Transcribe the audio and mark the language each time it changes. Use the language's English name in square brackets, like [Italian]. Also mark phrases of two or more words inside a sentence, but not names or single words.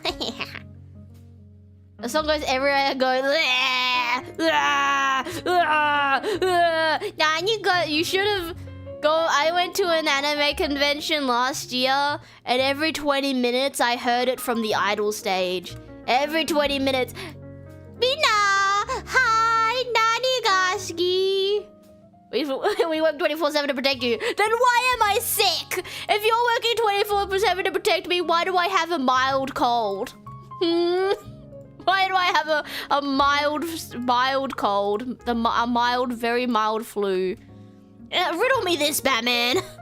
[English] The song goes everywhere. I go, you should have I went to an anime convention last year, and every 20 minutes I heard it from the idol stage. Every 20 minutes. Mina! Hi! [Japanese] Nani ga suki? [English] We work 24/7 to protect you. Then why am I sick? If you're working 24/7 to protect me, why do I have a mild cold? Why do I have a mild cold? A mild, very mild flu. Riddle me this, Batman.